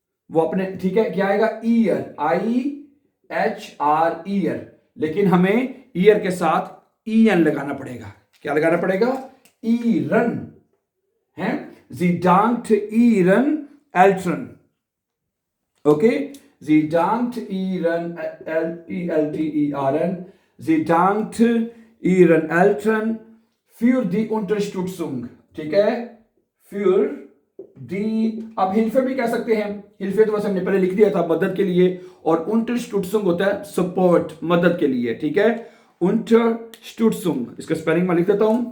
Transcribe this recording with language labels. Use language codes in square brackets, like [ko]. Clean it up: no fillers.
[hi] वो अपने, ठीक है, क्या आएगा? Year, IHR, year. लेकिन हमें ईयर के साथ EN लगाना पड़ेगा। क्या लगाना पड़ेगा? ईरन है, [de] जी डांट ईरन एल्ट्रन। ओके, sie dankt ihren Eltern, sie dankt ihren Eltern für die Unterstützung। [hi] ठीक है, [de] für die, [hi] अब हिल्फे भी कह सकते हैं। हिल्फे तो वैसे हमने पहले लिख दिया था, मदद के लिए, और Unterstützung होता है सपोर्ट, मदद के लिए। ठीक है, Unterstützung, इसका स्पेलिंग मैं लिख देता हूं।